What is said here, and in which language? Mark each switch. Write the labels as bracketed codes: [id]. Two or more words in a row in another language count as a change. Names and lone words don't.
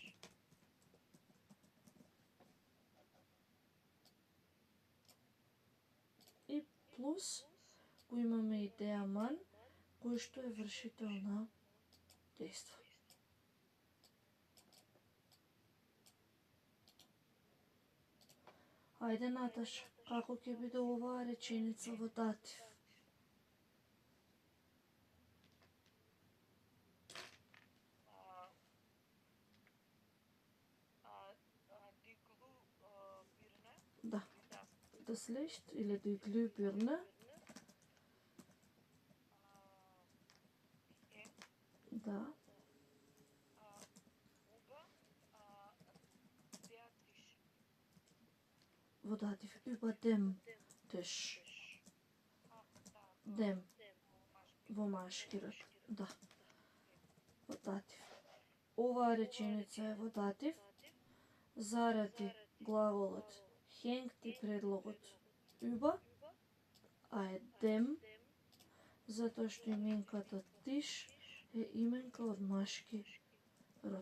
[mk] И плюс го имаме и [de] der Mann, [mk] кој што е вршител на дејство. Ајде, Наташа, како ќе биде оваа реченица во датив? [de] Die Glühbirne. Да. Das Licht или die Glühbirne. [mk] Да. [de] Über der Tisch. [mk] Во датив. [de] Über dem Tisch. Dem. [mk] Во машки род. Да. Во датив. Оваа реченица е во датив заради глаголот hängt и предлогот über, а е dem, затоа што именката Tisch е именка од машки род.